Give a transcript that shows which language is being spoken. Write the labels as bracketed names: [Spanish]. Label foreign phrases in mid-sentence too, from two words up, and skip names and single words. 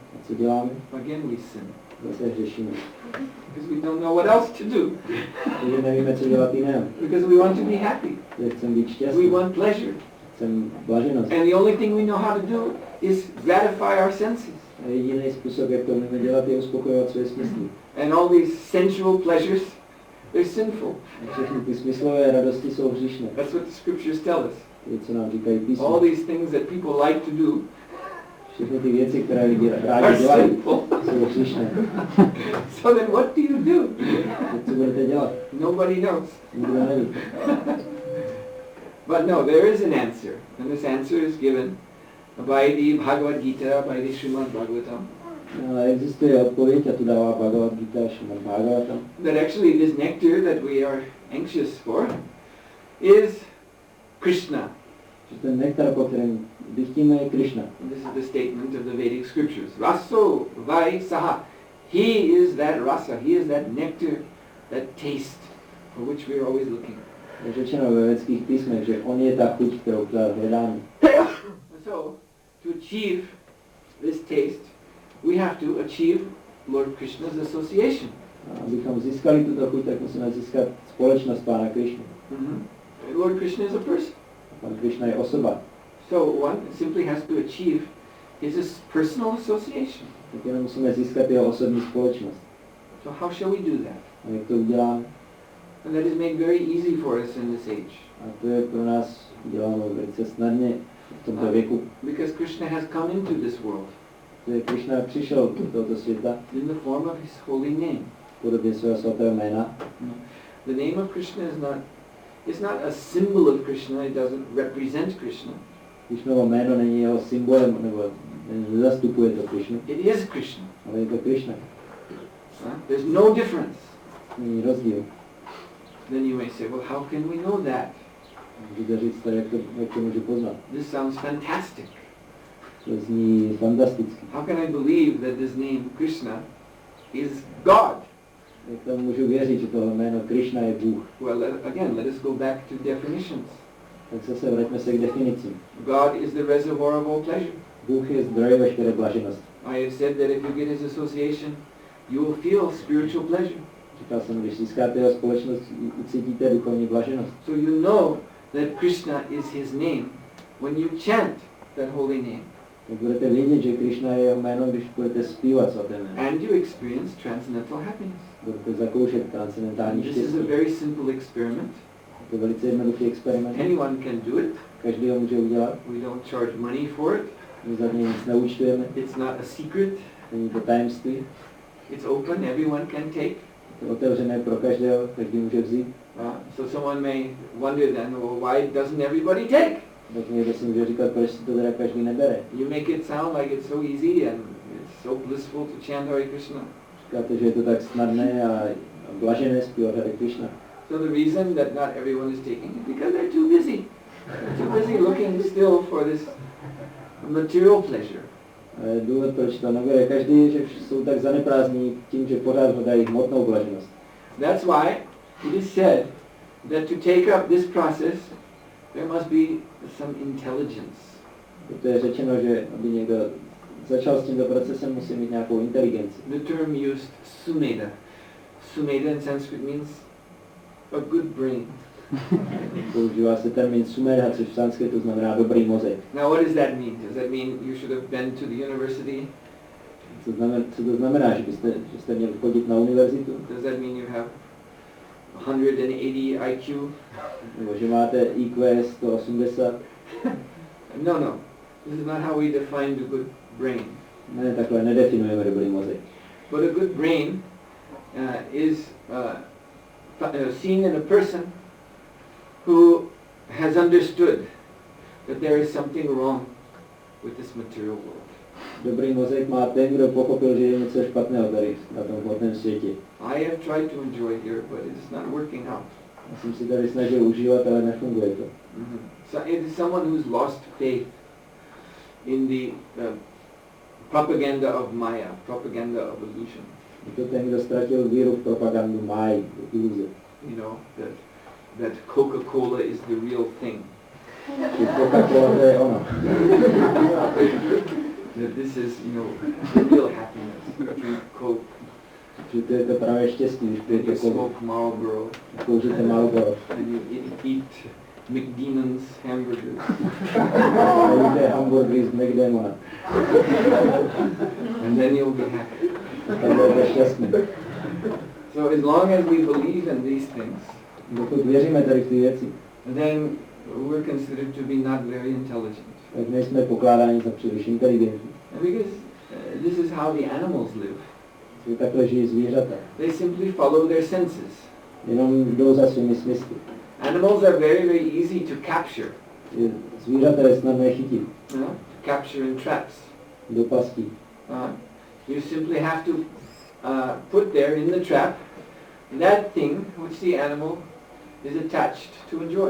[Czech] A co děláme? [English] Again we sin. [Czech] Zase hřešíme. [English] Because we don't know what else to do. [Czech] Takže nevíme, co dělat jiného. [English] Because we want to be happy. [Czech] Že chceme být [English] We [Czech] šťastní. [English] want pleasure. [Czech] Chceme blaženost. [English] And the only thing we know how to do is gratify our senses. [Czech] A jediný způsob, jak to můžeme dělat, je uspokojovat své smysly. [English] And all these sensual pleasures, they're sinful. [Czech] A všechny ty smyslové radosti jsou hříšné. [English] That's what the scriptures tell us. [Czech] Je, co nám říkají písmo. [English] All these things that people like to do [Czech] Všechny ty věci, které lidi [English] are [Czech] rádi dělají, [English] sinful. [Czech] jsou hříšné. [English] So then what do you do? [Czech] Tak co budete dělat? [English] Nobody knows. [Czech] Nikdo neví. [English] But no, there is an answer. And this answer is given by the Bhagavad Gita, by the Srimad Bhagavatam. [Czech] Ale existuje odpověď, a tu dává Bhagavad Gita, Srimad Bhagavatam. [English] That actually this nectar that we are anxious for is Krishna. [Czech] Že ten nektar, po kterém dychtíme, je Krishna. [English] And this is the statement of the Vedic scriptures. [Sanskrit] Raso vai saha. [English] He is that rasa, he is that nectar, that taste for which we are always looking. [Czech] Je řečeno ve vědeckých písmech, že on je ta chuť, kterou hledáme. [English] So, to achieve this taste, we have to achieve Lord Krishna's association. [Czech] A abychom získali tuto chuť, tak musíme získat společnost Pána Krishny. [English] Lord Krishna is a person. [Czech] Pán Krishna je osoba. [English] So one simply has to achieve his personal association. [Czech] Tak jenom musíme získat jeho osobní společnost. [English] So how shall we do that? [Czech] A jak to uděláme? [English] And that is made very easy for us in this age. [Czech] A to je pro nás uděláno velice snadně v tomto věku. [English] Because Krishna has come into this world [Czech] Protože Krishna přišel do tohoto světa [English] in the form of his holy name. [Czech] v podobě svého svatého jména. [English] The name of Krishna is not a symbol of Krishna, it doesn't represent Krishna. [Czech] Krishnovo jméno není jeho symbolem, nebo nezastupuje to Krishnu, [English] It is Krishna. [Czech] ale je to Krishna. [English] There's no difference. [Czech] Není rozdíl. [English] Then you may say, well, how can we know that? [Czech] Můžete říct, jak to můžu poznat. [English] This sounds fantastic. [Czech] To zní fantasticky. [English] How can I believe that this name Krishna is God? [Czech] Jak tomu můžu věřit, že tohle jméno Krishna je Bůh? [English] Well, again, let us go back to definitions. [Czech] Tak zase vraťme se k definicím. [English] God is the reservoir of all pleasure. [Czech] Bůh je zdroj veškeré blaženosti. [English] I have said that if you get his association, you will feel spiritual pleasure. [Czech] Říkal jsem, když získáte jeho společnost, ucítíte duchovní blaženost. [English] So you know that Krishna is his name when you chant that holy name. [Czech] Tak budete vědět, že Krishna je jeho jméno, když budete zpívat svaté jméno. [English] And you experience transcendental happiness. [Czech] Budete zakoušet transcendentální [English] This is [Czech] štěstí. [English] a very simple experiment. [Czech] To je velice jednoduchý experiment. [English] Anyone can do it. [Czech] Každý ho může udělat. [English] We don't charge money for it. [Czech] My za něj nic neúčtujeme. [English] It's not a secret. [Czech] Není to tajemství. [English] It's open. Everyone can take. [Czech] Je to otevřené pro každého, každý může vzít. [English] So someone may wonder then, well, why doesn't everybody take? [Czech] Tak někdo si může říkat, proč si to teda každý nebere. [English] You make it sound like it's so easy and it's so blissful to chant Hare Krishna. [Czech] Říkáte, že je to tak snadné a blažené zpívat Hare Krishna. [English] So the reason that not everyone is taking it because they're too busy. They're too busy looking still for this material pleasure. [Czech] Důvod, proč to nebere každý, že jsou tak zaneprázdní tím, že pořád hledají hmotnou blaženost. [English] That's why it is said that to take up this process, there must be some intelligence. [Czech] Proto je řečeno, že aby někdo začal s tímto procesem, musí mít nějakou inteligenci. [English] The term used sumeda. Sumeda in Sanskrit means a good brain. [Czech] Používá se termín sumedha, což v sanskritu znamená dobrý mozek. [English] Now what does that mean? Does that mean you should have been to the university? [Czech] Co to znamená, že jste měli chodit na univerzitu? [English] Does that mean you have 180 IQ? [Czech] Nebo že máte IQ 180? [English] No. This is not how we define the good brain. [Czech] Ne, takhle nedefinujeme dobrý mozek. [English] But a good brain is seen in a person who has understood that there is something wrong with this material world. [Czech] Dobrý mozek má ten, kdo pochopil, že je něco špatného tady na tom hmotném světě. [English] I have tried to enjoy here, but it's not working out. [Czech] Já jsem si tady snažil užívat, ale nefunguje to. [English] So it is someone who's lost faith in the propaganda of Maya, propaganda of illusion. [Czech] Je to ten, kdo ztratil víru v propagandu máji, iluze. [English] You know, that Coca-Cola is the real thing. [Czech] Coca-Cola to je ono. [English] that this is, the real happiness. Drink Coke, [Czech] Že to je to pravé štěstí, když [English] and you [Czech] pijete [English] smoke Marlboro, [Czech] kouříte Marlboro. [English] and you eat McDemon's hamburgers. [Czech] A jíte hamburgery z McDemona. [English] And then you'll be happy. [Czech] Tak budete šťastný. [English] So as long as we believe in these things, [Czech] Dokud věříme tady v ty věci, [English] then we're considered to be not very intelligent. [Czech] tak nejsme pokládáni za příliš inteligentní. [English] And because this is how the animals live. [Czech] Takhle žijí zvířata. [English] They simply follow their senses. [Czech] Jenom jdou za svými smysly. [English] Animals are very, very easy to capture. [Czech] Zvířata je snadné chytit. [English] To capture in traps. [Czech] Do pastí. [English] You simply have to put there in the trap that thing which the animal is attached to enjoy.